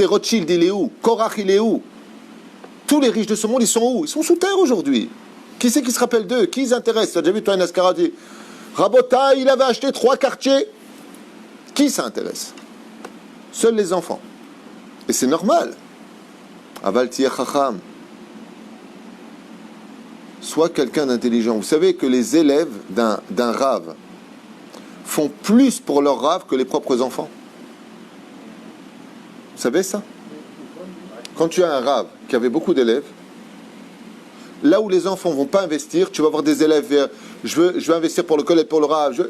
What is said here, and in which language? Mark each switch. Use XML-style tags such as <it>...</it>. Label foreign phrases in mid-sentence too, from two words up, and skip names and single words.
<fr>Rothschild, il est où? Korach, il est où? Tous les riches de ce monde, ils sont où? Ils sont sous terre aujourd'hui. Qui c'est qui se rappelle d'eux? Qui ils intéressent? Tu as déjà vu, toi, un Ascara dit Rabota, il avait acheté 3 quartiers. Qui ça intéresse? Seuls les enfants. Et c'est normal.</fr> <he>אבל תהיה חכם.</he> <fr>Sois quelqu'un d'intelligent. Vous savez que les élèves d'un rave font plus pour leur rave que les propres enfants. Vous savez ça? Quand tu as un rave qui avait beaucoup d'élèves, là où les enfants ne vont pas investir, tu vas avoir des élèves, je veux investir pour le collège, pour le rave.</fr>